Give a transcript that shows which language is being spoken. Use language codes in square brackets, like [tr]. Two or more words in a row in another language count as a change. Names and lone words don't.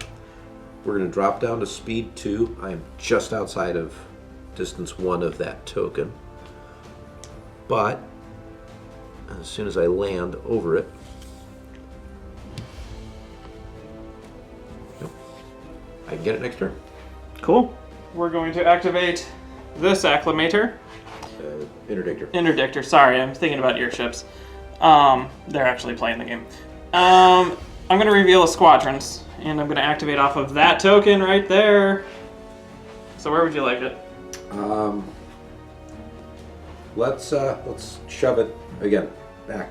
[en] We're going to drop down to speed 2. I am just outside of distance 1 of that token. But as soon as I land over it, nope, I can get it next turn. Cool. We're going to activate this Acclamator. Interdictor. Interdictor, sorry, I'm thinking about your ships. They're actually playing the game. I'm going to reveal a squadrons, and I'm going to activate off of that token right there. So where would you like it? Let's shove it again back.